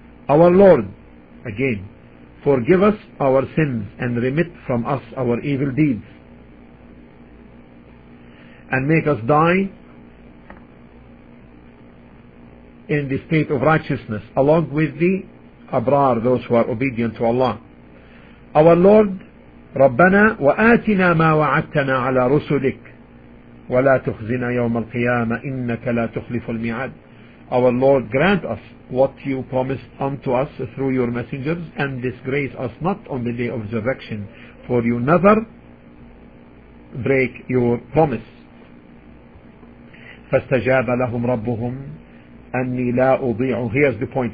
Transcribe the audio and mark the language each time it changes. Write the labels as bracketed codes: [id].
[en] Our Lord, again, forgive us our sins and remit from us our evil deeds, and make us die in the state of righteousness, along with the abrar, those who are obedient to Allah. Our Lord, [ar] رَبَّنَا وَآتِنَا مَا وَعَدْتَنَا عَلَى رُسُلِكَ وَلَا تُخْزِنَا يَوْمَ الْقِيَامَةِ إِنَّكَ لَا تُخْلِفُ الْمِعَادِ. [en] Our Lord, grant us what you promised unto us through your messengers, and disgrace us not on the day of resurrection, for you never break your promise. [ar] فَاسْتَجَابَ لَهُمْ رَبُّهُمْ أَنِّي لَا أُضِيعُ. [en] Here's the point.